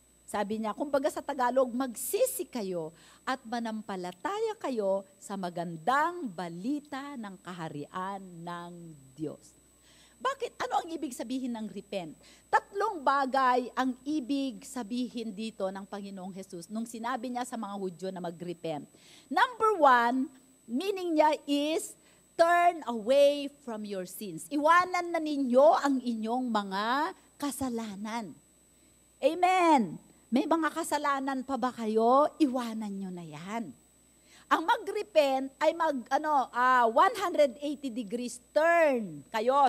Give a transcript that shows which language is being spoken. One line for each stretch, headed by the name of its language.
Filipino: Sabi niya, kumbaga sa Tagalog, magsisi kayo at manampalataya kayo sa magandang balita ng kaharian ng Diyos. Bakit? Ano ang ibig sabihin ng repent? 3 bagay ang ibig sabihin dito ng Panginoong Jesus nung sinabi niya sa mga Hudyo na mag-repent.
English: Number 1, meaning niya is, turn away from your sins.
Filipino: Iwanan na ninyo ang inyong mga kasalanan. Amen. May mga kasalanan pa ba kayo? Iwanan nyo na yan. Ang mag-repent ay 180 degrees turn kayo.